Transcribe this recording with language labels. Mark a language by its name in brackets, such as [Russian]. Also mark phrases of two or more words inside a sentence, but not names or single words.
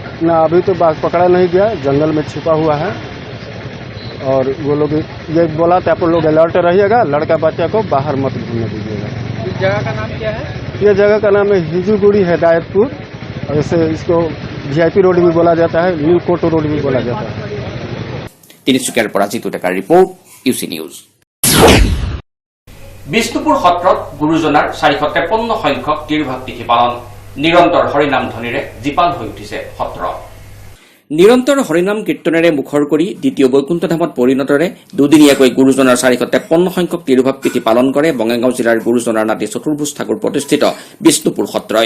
[Hindi] ना अभी तो बाघ पकड़ा नहीं गया जंगल में छिपा हुआ है और वो लोग ये बोला था आप लोग अलर्ट रहिएगा लड़का बच्चा को बाहर मत घूमने दीजिएगा इस जगह का नाम क्या है ये जगह का नाम है हिजूगुड़ी हेदायतपुर और इसे इसको VIP रोड भी बोला जाता है न्यू कोटो रोड भी बोला जाता है [Assamese] তিনিচুকীয়াৰ পৰা জিতু ডেকাৰ ৰিপৰ্ট UC নিউজ বিষ্ণুপুৰ সত্ৰত গুৰুজনাৰ 453 সংখ্যক তিৰুভাগ তিথি পালন নিৰন্তৰ হৰিনাম ধ্বনিৰে জীপাল হৈ উঠিছে সত্ৰ নিৰন্তৰ হৰিনাম কীৰ্তনেৰে মুখৰ কৰি দ্বিতীয় বৈকুণ্ঠধামত পৰিণতৰে দুদিনীয়াকৈ গুৰুজনাৰ 453 সংখ্যক তিৰুভাৱ তিথি পালন কৰে বঙাইগাঁও জিলাৰ গুৰুজনাৰ নাতি চতুৰ্ভুজ ঠাকুৰ প্ৰতিষ্ঠিত বিষ্ণুপুৰ সত্ৰই।